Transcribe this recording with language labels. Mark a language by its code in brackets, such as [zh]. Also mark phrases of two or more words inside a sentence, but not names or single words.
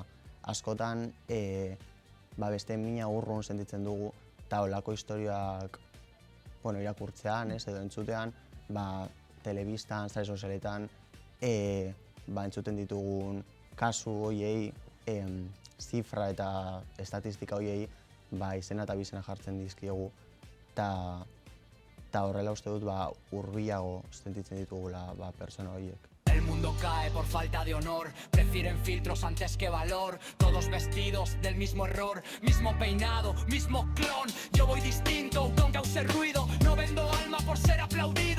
[eu] Askotan beste mina urrun sentitzen dugu eta olako historiak irakurtzean, edo entzutean, telebistan, sare sozialetan, entzuten ditugun kasu horiei, zifra eta estatistika horiei, izena eta bizena jartzen dizkiegu, eta horrela uste dut hurbilago sentitzen ditugula pertsona horiek. [es] El mundo cae por falta de honor, prefieren filtros antes que valor. Todos vestidos del mismo error, mismo peinado, mismo clon. Yo voy distinto, aunque cause ruido. No vendo alma por ser aplaudido.